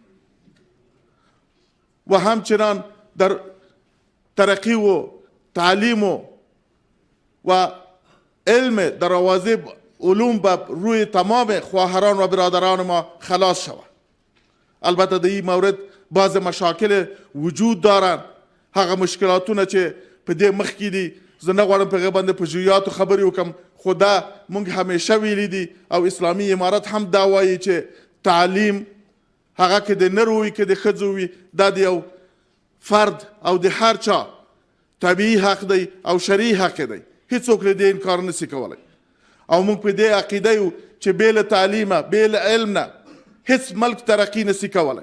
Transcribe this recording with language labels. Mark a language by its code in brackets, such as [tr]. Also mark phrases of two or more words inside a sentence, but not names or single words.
[fa] و همچنان در ترقی و تعلیم و علم در اوازه علوم به روی تمام خواهران و برادران ما خلاص شود. البته در این مورد بعض مشاکل وجود دارند. [ps] هغه مشکلاتونه چې په دې مخکې دي زه نه غواړم په هغې باندې په جزئیاتو خبرې وکړم، خو دا موږ همیشه ویلي دي او اسلامي امارت هم دا وایي چې تعلیم هغه که د نر وي که د ښځو وي دا د یو فرد او د هر چا طبیعي حق دی او شرعي حق دی، هیڅوک له دې انکار نشي کولی او موږ په دې عقیده یو چې بې له تعلیمه بې له علم نه هیڅ ملک ترقي نشي کولی.